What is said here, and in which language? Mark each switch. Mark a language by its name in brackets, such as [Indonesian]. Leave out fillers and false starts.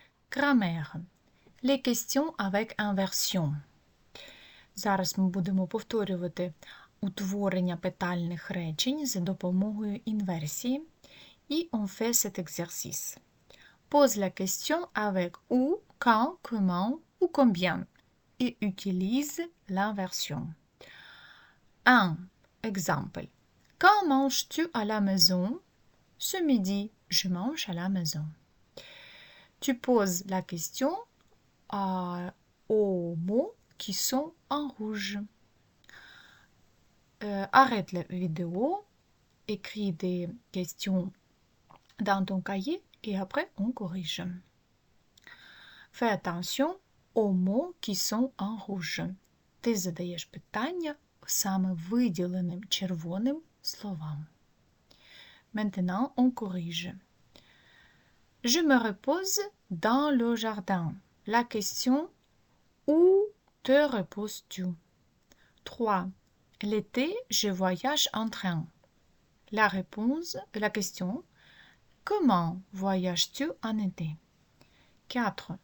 [French] Grammaire. Les questions avec inversion. [Ukrainian] Зараз ми будемо повторювати утворення питальних речень за допомогою інверсії. І [French] on fait cet exercice. Pose la question avec où, quand, comment ou combien et utilise l'inversion. 1. Exemple. Quand manges-tu à la maison? Ce midi, je mange à la maison. Tu poses la question aux mots qui sont en rouge. Arrête la vidéo, écris des questions dans ton cahier et après on corrige. Fais attention aux mots qui sont en rouge. [Ukrainian] Ти задаєш питання саме виділеним червоним словам. [French] Maintenant on corrige. Je me repose dans le jardin. La question où te reposes-tu? 3. L'été, je voyage en train. La question comment voyages-tu en été? 4.